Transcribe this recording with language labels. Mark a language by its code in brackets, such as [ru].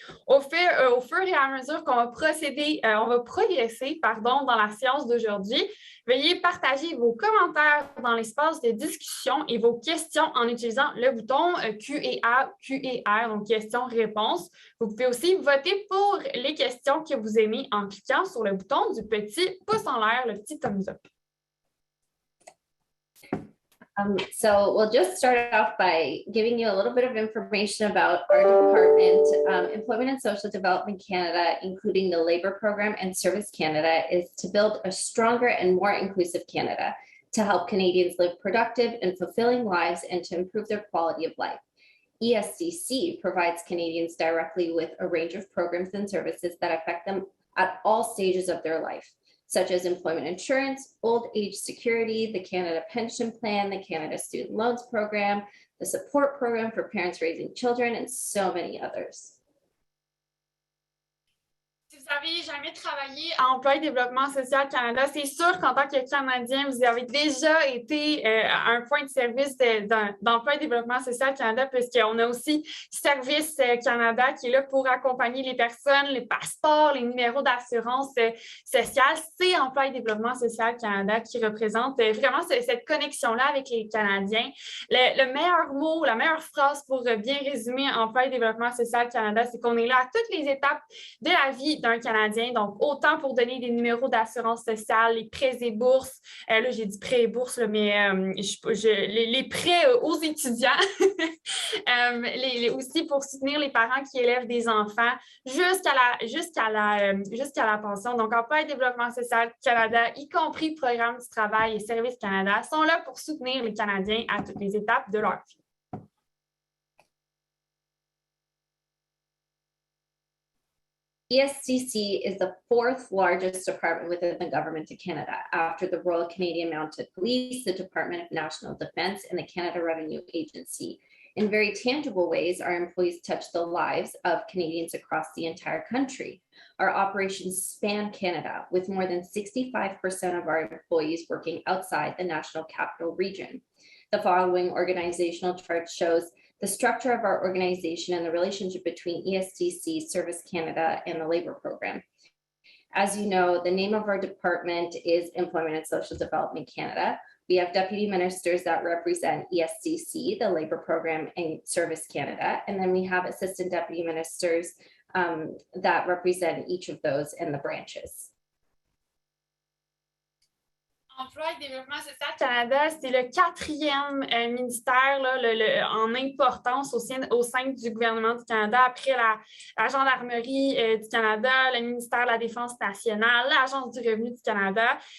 [fr] Au fur et à mesure qu'on va progresser dans la séance d'aujourd'hui, veuillez partager vos commentaires dans l'espace de discussion et vos questions en utilisant le bouton Q&A, donc questions-réponses. Vous pouvez aussi voter pour les questions que vous aimez en cliquant sur le bouton du petit pouce en l'air, le petit thumbs up. [en] So we'll just start off by giving you a little bit of information about our department. Employment and Social Development Canada, including the Labour Program and Service Canada, is to build a stronger and more inclusive Canada to help Canadians live productive and fulfilling lives and to improve their quality of life. ESDC provides Canadians directly with a range of programs and services that affect them at all stages of their life, such as employment insurance, old age security, the Canada Pension Plan, the Canada Student Loans Program, the support program for parents raising children, and so many others. [fr] Si vous n'avez jamais travaillé à Emploi et Développement social Canada, c'est sûr qu'en tant que Canadien, vous avez déjà été à un point de service d'Emploi et Développement social Canada, puisqu'on a aussi Service Canada qui est là pour accompagner les personnes, les passeports, les numéros d'assurance sociale. C'est Emploi et Développement social Canada qui représente vraiment cette connexion-là avec les Canadiens. Le meilleur mot, la meilleure phrase pour bien résumer Emploi et Développement social Canada, c'est qu'on est là à toutes les étapes de la vie d'un Canadien, donc autant pour donner des numéros d'assurance sociale, les prêts et bourses, là j'ai dit prêts et bourses, là, mais les prêts aux étudiants, aussi pour soutenir les parents qui élèvent des enfants jusqu'à la pension. Donc Emploi et Développement social Canada, y compris Programme du travail et Service Canada, sont là pour soutenir les Canadiens à toutes les étapes de leur vie. [en] ESDC is the fourth largest department within the Government of Canada after the Royal Canadian Mounted Police, the Department of National Defence, and the Canada Revenue Agency. In very tangible ways, our employees touch the lives of Canadians across the entire country. Our operations span Canada, with more than 65% of our employees working outside the National Capital Region. The following organizational chart shows the structure of our organization and the relationship between ESDC, Service Canada, and the Labour Program. As you know, the name of our department is Employment and Social Development Canada. We have deputy ministers that represent ESDC, the Labour Program, and Service Canada. And then we have assistant deputy ministers that represent each of those in the branches. [fr] Emploi et développement social Canada, c'est le 4e ministère là, en importance au sein du gouvernement du Canada, après la Gendarmerie du Canada, le ministère de la Défense nationale, l'Agence du revenu du Canada.